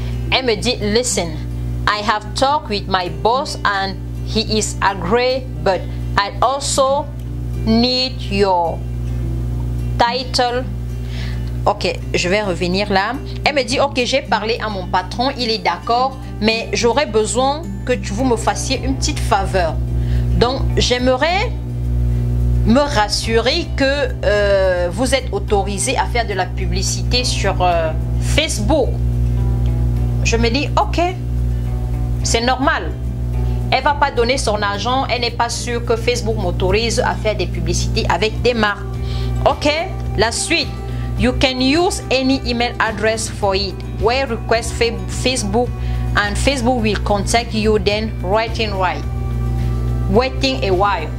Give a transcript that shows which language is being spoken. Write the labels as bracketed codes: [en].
[fr] Elle me dit, [en] listen, I have talked with my boss and he is agreed, but I also need your title. [fr] Ok, je vais revenir là. Elle me dit, ok, j'ai parlé à mon patron, il est d'accord, mais j'aurais besoin que vous me fassiez une petite faveur. Donc, j'aimerais me rassurer que vous êtes autorisé à faire de la publicité sur Facebook. Je me dis, ok, c'est normal. Elle va pas donner son argent, elle n'est pas sûre que Facebook m'autorise à faire des publicités avec des marques. Ok, la suite. [en] You can use any email address for it. Where request Facebook and Facebook will contact you then waiting a while.